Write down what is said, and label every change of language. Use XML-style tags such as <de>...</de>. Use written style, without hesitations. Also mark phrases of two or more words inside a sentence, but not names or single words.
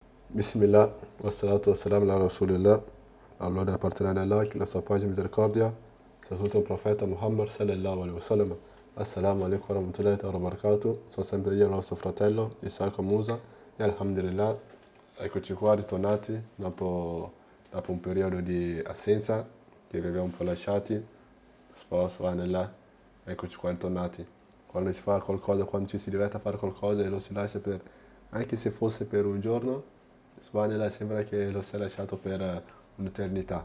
<ar>بسم الله والصلاة والسلام على رسول الله.</ar> <it>Allora, appartiene a Allah, che la sua pace e misericordia sia tutto il profeta Muhammad</it> <ar>صلى الله عليه وسلم. السلام عليكم ورحمة الله وبركاته.</ar> <it>Sono sempre io, il vostro fratello, Isaac Musa, e alhamdulillah, eccoci qua, ritornati dopo un periodo di assenza che vi abbiamo un po' lasciati. Spero subhanallah, eccoci qua, ritornati. Quando si fa qualcosa, quando ci si diverte a fare qualcosa e lo si lascia per, anche se fosse per un giorno, Subhanallah sembra che lo sia lasciato per un'eternità.</it>